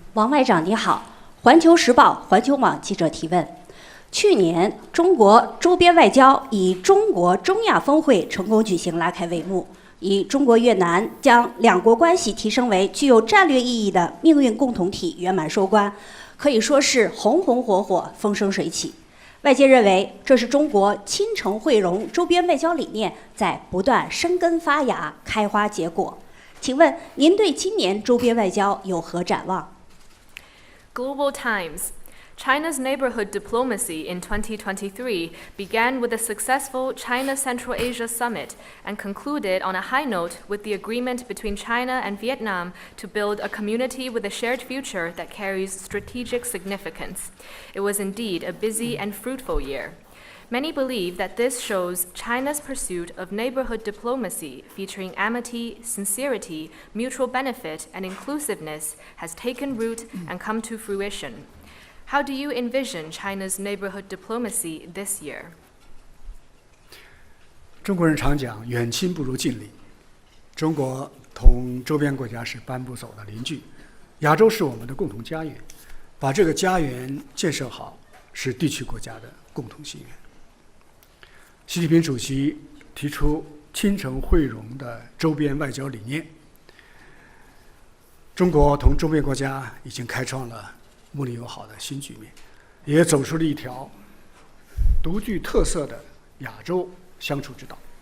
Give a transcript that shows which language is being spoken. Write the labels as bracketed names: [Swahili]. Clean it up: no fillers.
[Chinese] 王外长你好，环球时报环球网记者提问：去年中国周边外交以中国中亚峰会成功举行拉开帷幕，以中国越南将两国关系提升为具有战略意义的命运共同体圆满收官，可以说是红红火火，风生水起。外界认为这是中国亲诚惠容周边外交理念在不断生根发芽、开花结果。请问您对今年周边外交有何展望？ [English] Global Times. China's neighborhood diplomacy in 2023 began with a successful China Central Asia summit and concluded on a high note with the agreement between China and Vietnam to build a community with a shared future that carries strategic significance. It was indeed a busy and fruitful year. Many believe that this shows China's pursuit of neighborhood diplomacy featuring amity, sincerity, mutual benefit, and inclusiveness has taken root and come to fruition. How do you envision China's neighborhood diplomacy this year? [Chinese] 中国人常讲远亲不如近邻，中国同周边国家是搬不走的邻居，亚洲是我们的共同家园，把这个家园建设好是地区国家的共同心愿。习近平主席提出亲诚惠容的周边外交理念，中国同周边国家已经开创了睦邻友好的新局面，也走出了一条独具特色的亚洲相处之道。